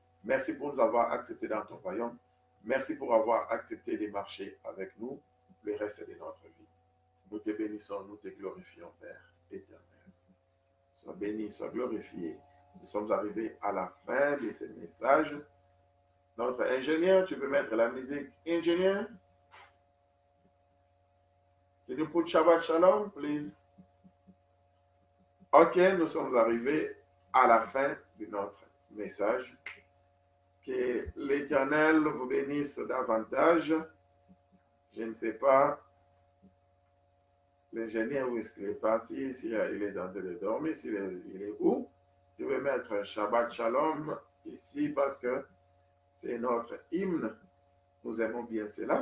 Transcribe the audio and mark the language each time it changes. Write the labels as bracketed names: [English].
[French] Merci pour nous avoir acceptés dans ton royaume. Merci pour avoir accepté de marcher avec nous le reste de notre vie. Nous te bénissons, nous te glorifions, Père éternel. Sois béni, sois glorifié. Nous sommes arrivés à la fin de ce message. Notre ingénieur, tu peux mettre la musique. Ingénieur? [English] Can you put Shabbat Shalom, please? [French] Ok, nous sommes arrivés à la fin de notre message. Que l'Éternel vous bénisse davantage. Je ne sais pas, l'ingénieur, où est-ce qu'il est parti? S'il est en train de dormir, il est où? Je vais mettre Shabbat Shalom ici parce que c'est notre hymne. Nous aimons bien cela.